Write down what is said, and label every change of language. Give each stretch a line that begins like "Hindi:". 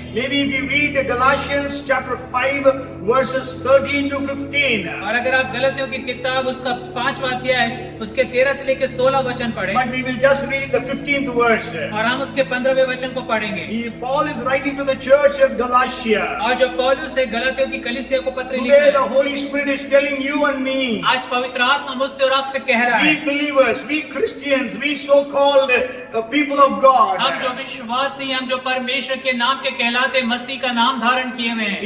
English: maybe if you read Galatians chapter 5 verses 13 to 15,
Hindi: और अगर आप गलतियों की किताब उसका 5वां अध्याय उसके 13 से लेकर 16 वचन पढ़ें,
English: but we will just read the 15th verse.
Hindi: और हम उसके 15वें वचन को पढ़ेंगे।
English: Paul is writing to the church of Galatia.
Hindi: और जब पौलुस है गलातियों की कलीसिया को पत्र लिख
English: Today
Hindi: रहा
English: the
Hindi: है,
English: Holy Spirit is telling you and me,
Hindi: आज पवित्र आत्मा मुझसे और आपसे कह रहा
English: we
Hindi: है,
English: believers, we Christians, we so-called people of God.
Hindi: हम जो विश्वासी, हम जो परमेश्वर के नाम के कहलाते मसीह का नाम धारण किए हुए हैं,